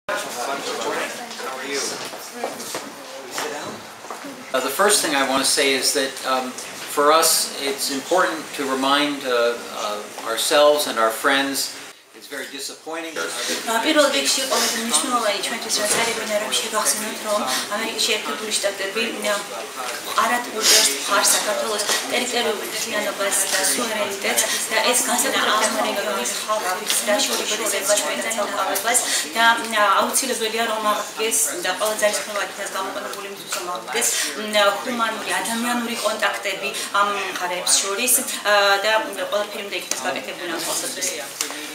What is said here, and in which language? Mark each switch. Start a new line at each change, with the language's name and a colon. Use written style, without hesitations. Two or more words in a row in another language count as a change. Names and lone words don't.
English: How are you? Will you sit down? The first thing I want to say is that for us it's important to remind ourselves and our friends it's very disappointing.
Georgian: პირველ რიგში ყოველთვის მნიშვნელოვანი ჩვენთვის რაც არის რომ შეგახსენოთ რომ ამერიკის შეერთებული შტატები არად უწევს მხარს საქართველოს ტერიტორიულ მთლიანობას და სუვერენიტეტს და ეს განსაკუთრებით ამ რეგიონის ხალხის დაშორებულებას ჩვენთან ამყარებას და აუცილებელია რომ აღდგეს და ყველა ძალისხმევა იქნას გამოყენებული იმისთვის რომ აღდგეს ჰუმანური ადამიანური კონტაქტები ამ მხარეებს შორის და ყველაფერი უნდა იქნას გაკეთებული ამ თვალსაზრისით.